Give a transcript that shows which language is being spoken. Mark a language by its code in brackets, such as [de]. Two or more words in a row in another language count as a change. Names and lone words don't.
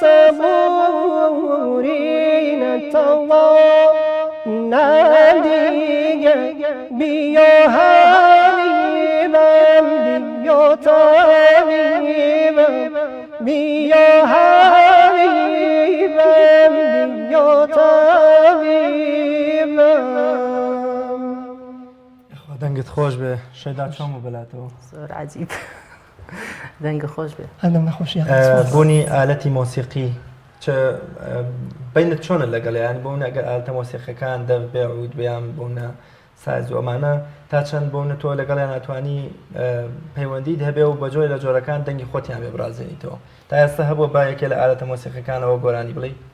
[fa] صبوری نتوان نه دیگه بیا حبیبم بیا طبیبم بیا حبیبم بیا طبیبم [ckb] دەنگت خۆش بێ شەیدا چۆم و بەلاتەوە زۆر عجیب دەنگە خۆش بێ ئەدەم نەخۆشی بوونی ئالەتی مۆسیقی بینت چۆنە لەگەڵیان بۆن ئەگەر ئالەتە مۆسیقەکان دەبێ عود بەیان بوونە ساز و ئەمانە تا چەند بوونە تۆ لەگەڵیان ناتوانی پەیوەندیت هەبێ و بەجۆی لە جۆرەکان دەنگی خۆتیان بێ بڕازێنیتەوە تا ئێستا هەبووە با یەکێ لە ئالەتە مۆسیقەکانەوە گۆرانی بڵێ